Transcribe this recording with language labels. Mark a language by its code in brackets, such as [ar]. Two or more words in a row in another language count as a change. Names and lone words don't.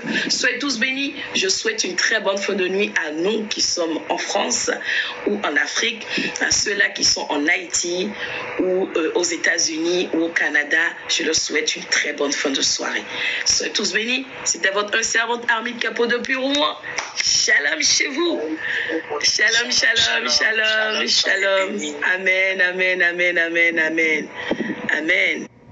[fr] Soyez tous bénis, je souhaite une très bonne fin de nuit à nous qui sommes en France ou en Afrique, à ceux-là qui sont en Haïti ou aux États-Unis ou au Canada, je leur souhaite une très bonne fin de soirée. Soyez tous bénis, c'était votre servante Armide Capot depuis Rouen. Shalom chez vous. [he] שלום, שלום, שלום, שלום. [fr] Amen, amen, amen, amen, amen. Amen.